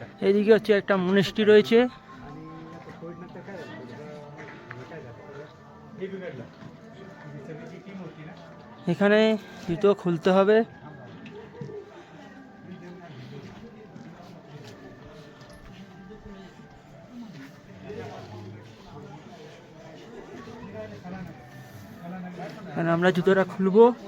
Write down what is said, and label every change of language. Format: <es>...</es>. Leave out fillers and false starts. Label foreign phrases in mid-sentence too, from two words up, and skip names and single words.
<bn>এদিকে হচ্ছে একটা মনেস্ট্রি রয়েছে।</bn> <mr>आणि आता कोविड नंतर काय झालं काय झालं हे बिघडलं ही सगळी जी टीम होती ना</mr> <bn>এখানে জুতো খুলতে হবে। এখানে আমরা জুতোটা খুলবো।</bn>